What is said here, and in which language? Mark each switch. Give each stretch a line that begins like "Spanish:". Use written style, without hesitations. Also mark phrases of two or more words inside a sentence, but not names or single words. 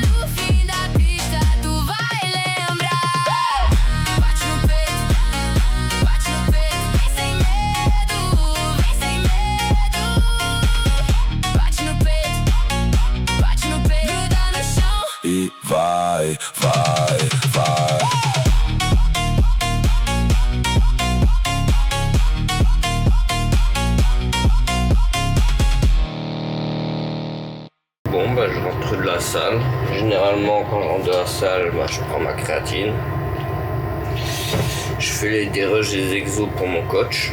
Portuguese: No fim da pista, tu vai lembrar. Bate no peito, vem sem medo, vem sem medo. Bate no peito, gruda no chão. E vai, vai, vai.
French: Bon, je rentre de la salle. Généralement, quand je rentre de la salle, je prends ma créatine. Je fais des rushs, des exos pour mon coach.